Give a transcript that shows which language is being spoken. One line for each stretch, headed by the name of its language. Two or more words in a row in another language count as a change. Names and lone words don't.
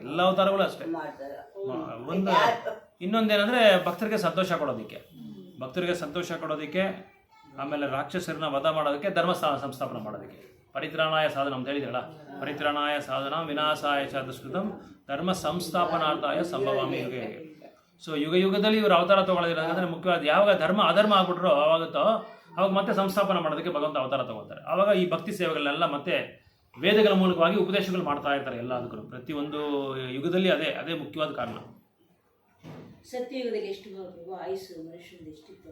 Kannada: ಎಲ್ಲ ಅವತಾರಗಳು ಅಷ್ಟೇ. ಒಂದು ಇನ್ನೊಂದೇನಂದ್ರೆ ಭಕ್ತರಿಗೆ ಸಂತೋಷ ಕೊಡೋದಕ್ಕೆ, ಆಮೇಲೆ ರಾಕ್ಷಸರನ್ನ ವಧ ಮಾಡೋದಕ್ಕೆ, ಧರ್ಮ ಸಂಸ್ಥಾಪನೆ ಮಾಡೋದಕ್ಕೆ.
Sanskrit: ಪರಿತ್ರಾಣಾಯ ಸಾಧನ
Kannada: ಅಂತ ಹೇಳಿದ್ರಲ್ಲ,
Sanskrit: ಪರಿತ್ರಾಣಾಯ ಸಾಧನ ವಿನಾಶಾಯ ಚ ದುಷ್ಕೃತಂ ಧರ್ಮ ಸಂಸ್ಥಾಪನಾರ್ಥಾಯ ಸಂಭವಾಮಿ ಯುಗೆ.
Kannada: ಸೊ ಯುಗದಲ್ಲಿ ಇವರು ಅವತಾರ ತಗೊಳ್ಳೋದಿರೋದಂದ್ರೆ ಮುಖ್ಯವಾದ, ಯಾವಾಗ ಧರ್ಮ ಅಧರ್ಮ ಆಗ್ಬಿಟ್ರೋ ಆವಾಗತ್ತೋ ಅವಾಗ ಮತ್ತೆ ಸಂಸ್ಥಾಪನೆ ಮಾಡೋದಕ್ಕೆ ಭಗವಂತ ಅವತಾರ ತಗೊಳ್ತಾರೆ. ಆವಾಗ ಈ ಭಕ್ತಿ ಸೇವೆಗಳನ್ನೆಲ್ಲ ಮತ್ತೆ ವೇದಗಳ ಮೂಲಕವಾಗಿ ಉಪದೇಶಗಳು ಮಾಡ್ತಾ ಇರ್ತಾರೆ ಎಲ್ಲದಕ್ಕೂ. ಪ್ರತಿಯೊಂದು ಯುಗದಲ್ಲಿ ಅದೇ ಅದೇ ಮುಖ್ಯವಾದ ಕಾರಣ. ಸತ್ಯಯುಗದಲ್ಲಿ ಎಷ್ಟು ಆಯುಸ್ಸು ಮನುಷ್ಯನದು ಎಷ್ಟಿತ್ತು?